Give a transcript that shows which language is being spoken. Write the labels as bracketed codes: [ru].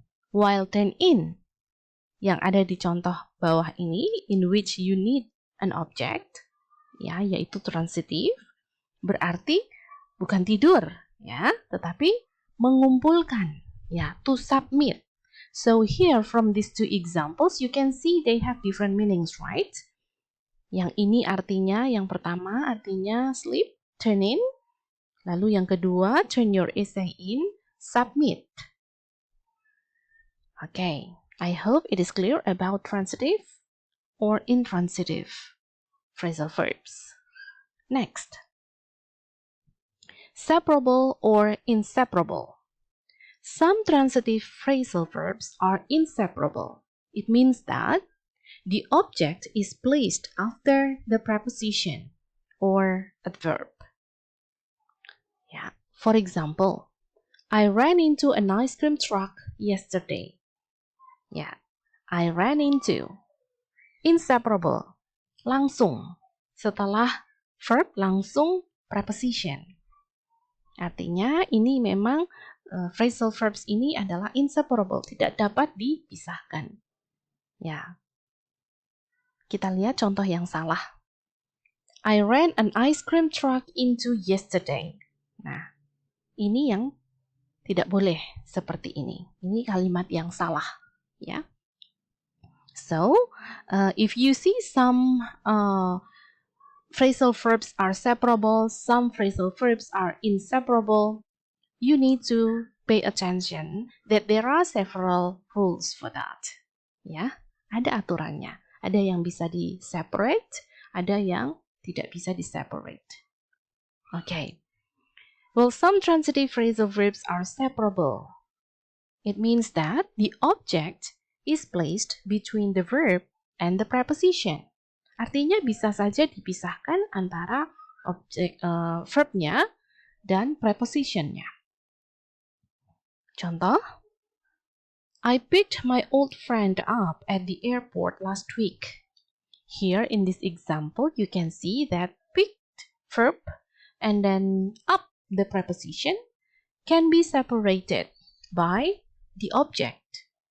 [en] While turn in [id] yang ada di contoh bawah ini, [en] in which you need an object, [id] ya, yaitu transitif, berarti bukan tidur, ya, tetapi mengumpulkan, ya, [en] to submit. So here from these two examples, you can see they have different meanings, right? [id] Yang ini artinya, yang pertama artinya [en] sleep, turn in. [id] Lalu yang kedua, [en] turn your essay in, submit. Okay, I hope it is clear about transitive or intransitive phrasal verbs. Next, separable or inseparable. Some transitive phrasal verbs are inseparable. It means that the object is placed after the preposition or adverb. Yeah. For example, I ran into an ice cream truck yesterday. Yeah, I ran into. Inseparable, [id] langsung. Setelah verb langsung preposition. Artinya ini memang phrasal verbs ini adalah [en] inseparable, [id] tidak dapat dipisahkan. Ya. Kita lihat contoh yang salah. [en] I ran an ice cream truck into yesterday. [id] Nah, ini yang tidak boleh seperti ini. Ini kalimat yang salah, ya. [en] So, if you see some phrasal verbs are separable, some phrasal verbs are inseparable, you need to pay attention that there are several rules for that. [id] Ya, ada aturannya. Ada yang bisa di-separate, ada yang tidak bisa di-separate. [en] Okay. Well, some transitive phrasal verbs are separable. It means that the object is placed between the verb and the preposition. [id] Artinya bisa saja dipisahkan antara objek verbnya dan prepositionnya. Contoh, [en] I picked my old friend up at the airport last week. Here in this example, you can see that picked verb and then up the preposition can be separated by the object.